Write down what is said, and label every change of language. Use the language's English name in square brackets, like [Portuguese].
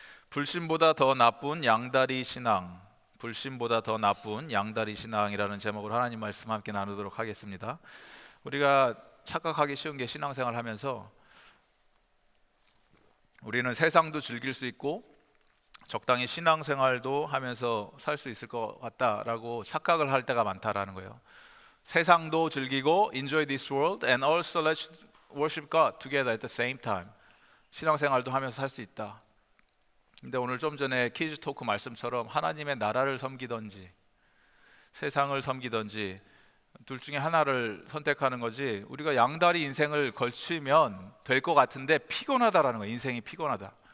[Korean] 불신보다 더 나쁜 양다리 신앙, 불신보다 더 나쁜 양다리 신앙이라는 제목으로 하나님 말씀 함께 나누도록 하겠습니다. 우리가 착각하기 쉬운 게 신앙생활 하면서 우리는 세상도 즐길 수 있고 적당히 신앙생활도 하면서 살 수 있을 것 같다라고 착각을 할 때가 많다라는 거예요. 세상도 즐기고 [English] enjoy this world and also let's worship God together at the same time. [Korean] 신앙생활도 하면서 살 수 있다. 근데 오늘 좀 전에 키즈 토크 말씀처럼 하나님의 나라를 섬기든지 세상을 섬기든지 둘 중에 하나를 선택하는 거지, 우리가 양다리 인생을 걸치면 될 것 같은데 피곤하다라는 거예요. 인생이 피곤하다.